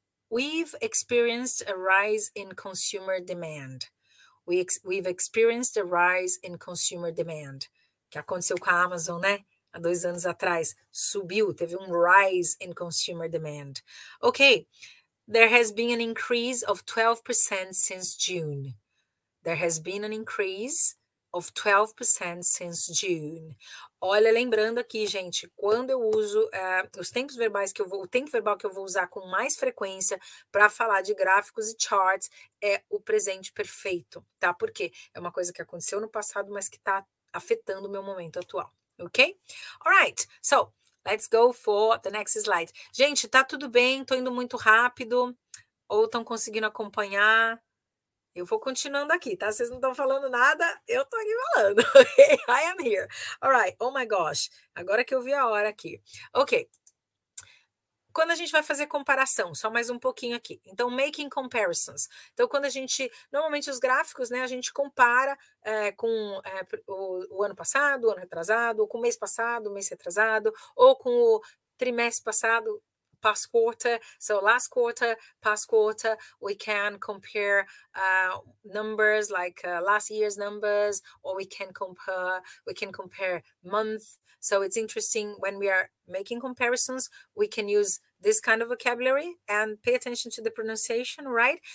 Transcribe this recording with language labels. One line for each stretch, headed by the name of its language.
English: We've experienced a rise in consumer demand. We've experienced a rise in consumer demand.
Portuguese: Que aconteceu com a Amazon, né? Há 2 anos atrás, subiu, teve
English: rise in consumer demand. Okay, there has been an increase of 12% since June. There has been an increase of 12% since June.
Portuguese: Olha, lembrando aqui, gente, quando eu uso os tempos verbais o tempo verbal que eu vou usar com mais frequência para falar de gráficos e charts é o presente perfeito, tá? Porque é uma coisa que aconteceu no passado, mas que está afetando o meu momento atual.
English: Ok? All right, so let's go for the next slide.
Portuguese: Gente, tá tudo bem? Tô indo muito rápido? Ou estão conseguindo acompanhar? Eu vou continuando aqui, tá? Vocês não estão falando nada, eu tô aqui falando, ok?
English: I am here. All right, oh my gosh,
Portuguese: agora que eu vi a hora aqui. Ok. Quando a gente vai fazer comparação, só mais um pouquinho aqui. Então,
English: making comparisons.
Portuguese: Então, quando normalmente os gráficos, né, a gente compara com o ano passado, o ano retrasado, ou com o mês passado, o mês retrasado, ou com o trimestre passado,
English: past quarter. So last quarter, past quarter, we can compare numbers like last year's numbers, or we can compare month. So it's interesting when we are making comparisons, we can use this kind of vocabulary and pay attention to the pronunciation, right?